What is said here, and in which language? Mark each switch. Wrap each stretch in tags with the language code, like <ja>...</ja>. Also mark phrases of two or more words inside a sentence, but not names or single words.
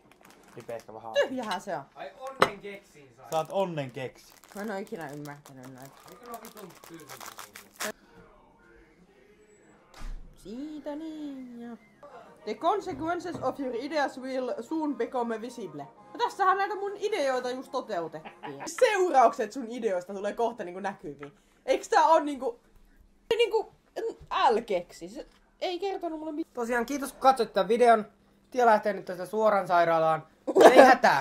<fi>Ripeästä vähän. Tyhjähän se on. Ai onnen keksiin sai. Saat onnen keksi. Mä en oo ikinä ymmärtänyt näitä. Mikä on vitun tyhjä? Siitä niin ja...</fi> <en>The consequences of your ideas will soon become visible.</en> <fi>No tässähän näitä mun ideoita just toteutettiin. Seuraukset sun ideoista tulee kohta niinku näkyviin. Eiks tää on niinku älkeksi? Se ei kertonut mulle mitään. Tosiaan kiitos kun katsoit tämän videon. Tia lähtee nyt tästä suoraan sairaalaan. Ei hätää.</fi>